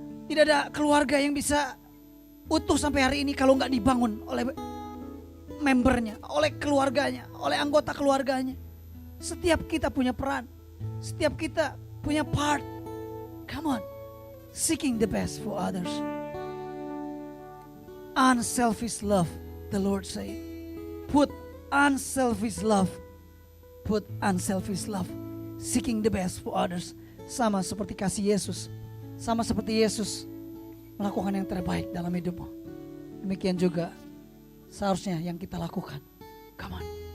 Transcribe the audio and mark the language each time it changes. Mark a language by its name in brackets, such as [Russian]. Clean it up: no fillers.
[Indonesian] Tidak ada keluarga yang bisa utuh sampai hari ini kalau gak dibangun oleh membernya, oleh keluarganya, oleh anggota keluarganya. Setiap kita punya peran, setiap kita punya part. [English] Come on, seeking the best for others. Unselfish love, the Lord said. Put unselfish love. Put unselfish love. Seeking the best for others. [Indonesian] Sama seperti kasih Yesus. Sama seperti Yesus melakukan yang terbaik dalam hidupmu. Demikian juga seharusnya yang kita lakukan. [English] Come on.